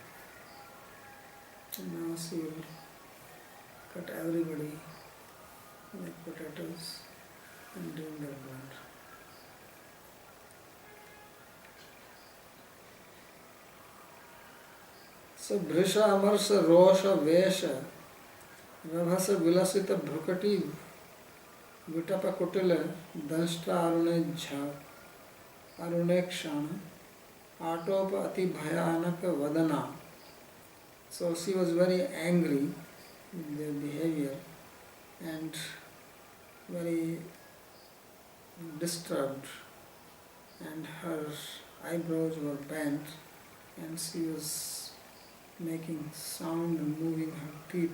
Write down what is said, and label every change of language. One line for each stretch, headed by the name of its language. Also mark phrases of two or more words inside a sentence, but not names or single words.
English: And now she will cut everybody like potatoes and drink their blood.
Sanskrit: So Bhrisha Amarsa Rosha Vesha Rabhasa Vilasita Bhrukati Vitapa Kutila Danshta Arune Jha Arune Kshana Atopa Ati Bhayanaka Vadana.
English: So she was very angry in their behavior and very disturbed, and her eyebrows were bent and she was making sound and moving her teeth.